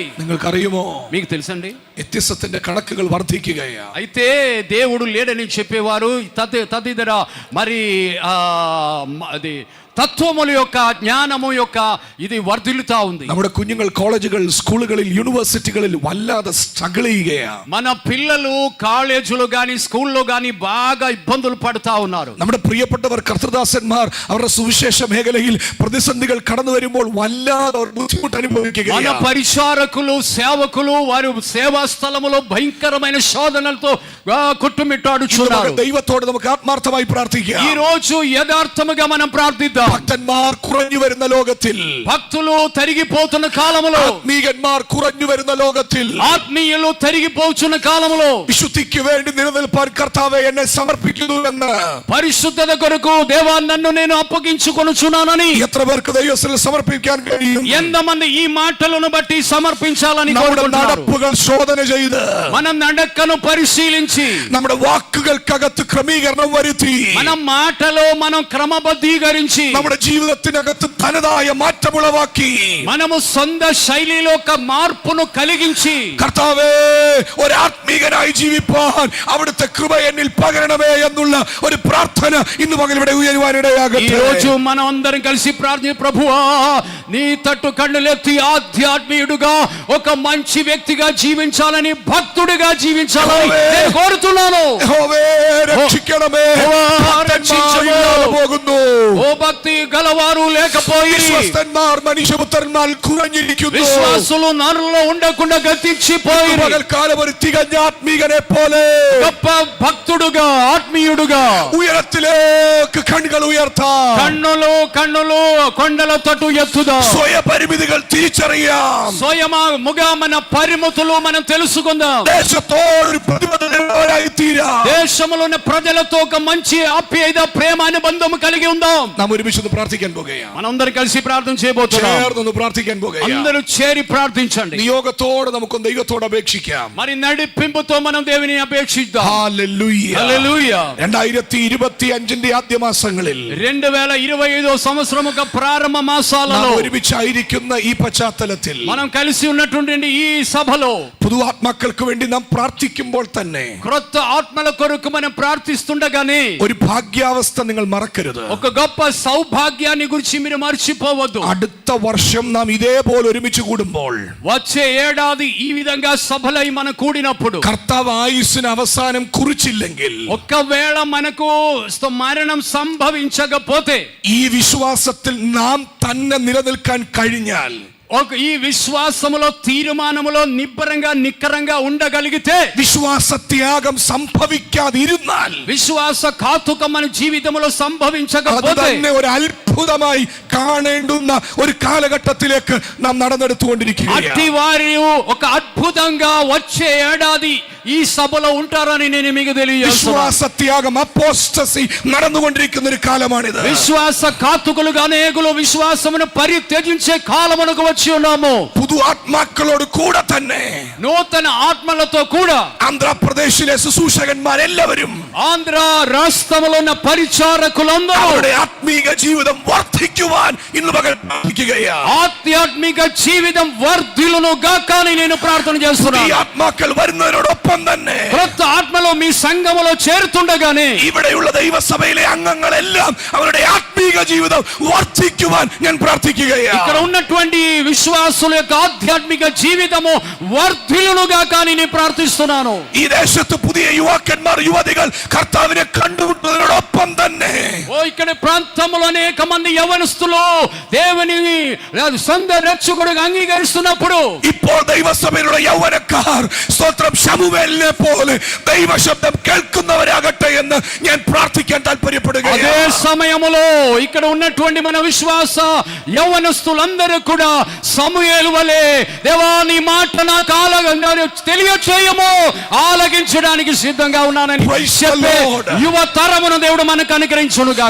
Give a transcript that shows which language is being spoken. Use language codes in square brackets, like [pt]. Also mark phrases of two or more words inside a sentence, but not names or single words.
[ml] നിങ്ങൾക്കറിയുമോ, [te] మీకు తెలుసండి, [ml] വ്യത്യസ്തത്തിന്റെ കണക്കുകൾ വർദ്ധിക്കുകയാണ്. [te] అయితే దేవుడు లేడని చెప్పేవారు తదితర మరి అది తత్వముల యొక్క జ్ఞానము యొక్క ఇది వర్ధిల్లుతా ఉంది. [ml] നമ്മുടെ കുഞ്ഞുങ്ങൾ കോളേജുകൾ സ്കൂളുകളിൽ യൂണിവേഴ്സിറ്റികളിൽ വല്ലാതെ സ്ട്രഗിൾ ചെയ്യുകയാണ്. [te] మన పిల్లలు కాలేజీలో గాని స్కూల్లో గాని బాగా ఇబ్బందులు పడుతా ఉన్నారు. [ml] നമ്മുടെ പ്രിയപ്പെട്ടവർ കർത്തൃദാസന്മാർ അവരുടെ സുവിശേഷ മേഖലയിൽ പ്രതിസന്ധികൾ കടന്നു വരുമ്പോൾ വല്ലാതെ ബുദ്ധിമുട്ട് [te] మన [ml] അനുഭവിക്കുകയാണ്. [te] పరిచారకులు సేవకులు వారు సేవా స్థలములో భయంకరమైన శోధనలతో కొట్టుమిట్టాడుచున్నారు. [ml] ദൈവത്തോട് നമുക്ക് ആത്മാർത്ഥമായി പ്രാർത്ഥിക്കാം. [te] ఈ రోజు యథార్థముగా మనం ప్రార్థిద్దాం. [ml] ഭക്തന്മാർ കുറഞ്ഞു വരുന്ന ലോകത്തിൽ, [te] భక్తులు తరిగిపోతున్న కాలములో, [ml] ആത്മീകന്മാർ കുറഞ്ഞു വരുന്ന ലോകത്തിൽ, [te] ఆత్మీయులు తరిగిపోతున్న కాలములో [ml] വിശുദ്ധിക്ക് വേണ്ടി നിലനിൽപ്പാൻ കർത്താവേ എന്നെ സമർപ്പിക്കുന്നുവെന്ന്, [te] పరిశుద్ధత కొరకు దేవా నన్ను నేను అప్పగించుకొనుచున్నానని [ml] എത്ര പേർക്ക് ദൈവത്തിൽ സമർപ്പിക്കാൻ കഴിയും? [te] ఎంతమంది ఈ మాటలను బట్టి సమర్పించాలని [ml] നമ്മുടെ [te] కోరుకుంటున్నారు? [ml] നടപ്പുകൾ ശോധന ചെയ്ത്, [te] మన నడకను పరిశీలించి, [ml] നമ്മുടെ വാക്കുകൾക്കകത്ത് ക്രമീകരണം വരുത്തി, [te] మన మాటలో మనం క్రమబద్ధీకరించి, [ml] നമ്മുടെ ജീവിതത്തിനകത്ത് തനതായ മാറ്റമുളവാക്കി, [te] మనము సొంత శైలిలో ఒక మార్పును కలిగించి, [ml] കർത്താവേ ഒരു ആത്മീകനായി ജീവിപ്പാൻ അവിടുത്തെ കൃപ എന്നിൽ പകരണമേ എന്നുള്ള ഒരു പ്രാർത്ഥന ഇന്ന് പകൽ ഇവിടെ [te] ఈ [ml] ഉയരുവാനിടയാകട്ടെ. [te] రోజు మనం అందరం కలిసి ప్రార్థన, ప్రభువా నీ తట్టు కన్నులెత్తి ఆధ్యాత్మికుడుగా ఒక మంచి వ్యక్తిగా జీవించాలని, భక్తుడిగా జీవించాలని నేను కోరుతున్నాను. [ml] യഹോവേ രക്ഷിക്കണമേ. ഭക്തന്മാർ ഇല്ലാതെ പോകുന്നു. [te] ఓ భక్తి గలవారు లేకపోయి, [ml] വിശ്വസ്തന്മാർ മനുഷ്യപുത്രന്മാർ കുറഞ്ഞിരിക്കുന്നു. [te] విశ్వాసులు నరులలో ఉండకుండా గతించిపోయి, [ml] പകൽക്കാലം ഒരു തികഞ്ഞ ആത്മീകനെ പോലെ [te] గొప్ప భక్తుడుగా, ఆత్మీయుడుగా [ml] ഉയരത്തിലേക്ക് കണ്ണുകൾ ഉയർത്താം. [te] కన్నులు కొండల తట్టు ఎత్తుదా. [ml] സ്വയപരിമിതികൾ തിരിച്ചറിയാം. [te] స్వయముగా మన పరిమితులు మనం తెలుసుకుందాం. [ml] ദേശത്തോടൊരു പ്രതിബദ്ധതയുള്ളവരായി തീരാം. [te] దేశంలో ఉన్న ప్రజలతో ఒక మంచి ఆప్యాయత, ప్రేమ అనుబంధం కలిగి ఉందాం. [ml] നാം ഒരുമിച്ച് പ്രാർത്ഥിക്കാൻ പോകുകയാണ്. [te] మనందరం కలిసి ప్రార్థన చేయబోతున్నాం. [ml] ചേർന്ന് പ്രാർത്ഥിക്കാൻ പോകുകയാണ്. [te] అందరూ చేరి ప్రార్థించండి. [ml] നിയോഗത്തോടെ നമുക്ക് ദൈവത്തോട് അപേക്ഷിക്കാം. [te] మరి నడిపింపుతో మనం దేవుని అపేక్షిద్దాం. [ml] ഹല്ലേലൂയ. [te] హల్లెలూయా. [ml] 2025 ആദ്യ മാസങ്ങളിൽ [te] 2025 సంవత్సరం యొక్క ప్రారంభ మాసాలలో [ml] ഒരുമിച്ചായിരിക്കുന്ന ഈ പശ്ചാത്തലത്തിൽ [te] మనం కలిసి ఉన్నటువంటి ఈ సభలో [ml] പുതുആത്മാക്കൾക്ക് വേണ്ടി നാം പ്രാർത്ഥിക്കുമ്പോൾ തന്നെ [te] క్రొత్త ఆత్మల కొరకు మనం ప్రార్థిస్తుండగానే [ml] ഒരു ഭാഗ്യാവസ്ഥ നിങ്ങൾ മറക്കരുത്. [te] ఒక గొప్ప సౌభాగ్యాన్ని గురించి మీరు మర్చిపోవద్దు. [ml] അടുത്ത വർഷം നാം ഇതേപോലെ ഒരുമിച്ച് കൂടുമ്പോൾ, [te] వచ్చే ఏడాది ఈ విధంగా సభలై మనం కూడినప్పుడు, [ml] കർത്താവ് ആയുസ്സിന് അവസാനം കുറിച്ചില്ലെങ്കിൽ, [te] ఒక్కవేళ మనకు మరణం సంభవించకపోతే, [ml] ഈ വിശ്വാസത്തിൽ നാം തന്നെ നിലനിൽക്കാൻ കഴിഞ്ഞാൽ, [te] ఈ విశ్వాసములో, తీర్మానములో నిక్కరంగా ఉండగలిగితే, [ml] വിശ്വാസത്യാഗം സംഭവിക്കാതിരുന്നാൽ, [te] విశ్వాస ఘాతుకం మన జీవితంలో [ml] അത് [te] సంభవించకపోతే, [ml] തന്നെ ഒരു അത്ഭുതമായി കാണേണ്ടുന്ന ഒരു കാലഘട്ടത്തിലേക്ക് നാം നടന്നെടുത്തുകൊണ്ടിരിക്കുകയാണ്. [te] అట్టి వారి ఒక అద్భుతంగా వచ్చే ఏడాది ఈ సభలో ఉంటారని నేను మీకు తెలియజేస్తున్నాను. [ml] വിശ്വാസത്യാഗം, അപ്പോസ്റ്റസി നടന്നുകൊണ്ടിരിക്കുന്ന ഒരു കാലമാണിത്. [te] విశ్వాస ఘాతుకులుగా అనేకులు విశ్వాసమును పరిత్యజించే కాలమునకు వచ్చి ఉన్నాము. [ml] പുതു ആത്മാക്കളോട് കൂടെ തന്നെ [te] నూతన ఆత్మలతో కూడా [ml] ആന്ധ്രാപ്രദേശിലെ ശുശ്രൂഷകന്മാരെല്ലാവരും [te] ఆంధ్ర రాష్ట్రంలో ఉన్న పరిచారకులందరూ [ml] അവരുടെ ആത്മീക ജീവിതം വർദ്ധിക്കുവാൻ ഇന്ന് പകൽ പ്രാർത്ഥിക്കുകയാണ്. [te] ఆధ్యాత్మిక జీవితం వర్ధిల్లును గాక అని నేను ప్రార్థన [ml] ഈ [te] చేస్తున్నాను. [ml] ആത്മാക്കൾ വരുന്നതിനോടൊപ്പം തന്നെ [te] క్రొత్త ఆత్మలో మీ సంఘములో చేరుతుండగానే [ml] ഇവിടെയുള്ള ദൈവസഭയിലെ അംഗങ്ങളെല്ലാം അവരുടെ ആത്മീക ജീവിതം വർദ്ധിക്കുവാൻ ഞാൻ പ്രാർത്ഥിക്കുകയാണ്. [te] ఇక్కడ ఉన్నటువంటి విశ్వాసుల యొక్క ఆధ్యాత్మిక జీవితము వర్ధిల్లునుగా కానీ నేను ప్రార్థిస్తున్నాను. [ml] ഈ ദേശത്ത് പുതിയ യുവാക്കന്മാർ, യുവതികൾ കർത്താവിനെ കണ്ടുമുട്ടുന്നതിനോടൊപ്പം തന്നെ [te] ఇక్కడ ప్రాంతంలో అనేక మంది యవనస్తులు దేవుని సొంత రక్షకుడిగా అంగీకరిస్తున్నప్పుడు, [ml] ഇപ്പോൾ ദൈവസഭയിലുള്ള യൗവനക്കാർ സ്തോത്രം ശമൂവേലിനെ പോലെ ദൈവശബ്ദം കേൾക്കുന്നവരാകട്ടെ എന്ന് ഞാൻ പ്രാർത്ഥിക്കാൻ താല്പര്യപ്പെടുകയാണ്. [te] అదే సమయములో ఇక్కడ ఉన్నటువంటి మన విశ్వాస యవనస్తులందరూ కూడా సమూయేలు వలె, దేవా నీ మాట నాకు తెలియచేయము, ఆలకించడానికి సిద్ధంగా ఉన్నానని చెప్పే యువ తరమును దేవుడు మనకు అనుగ్రహించును గాక.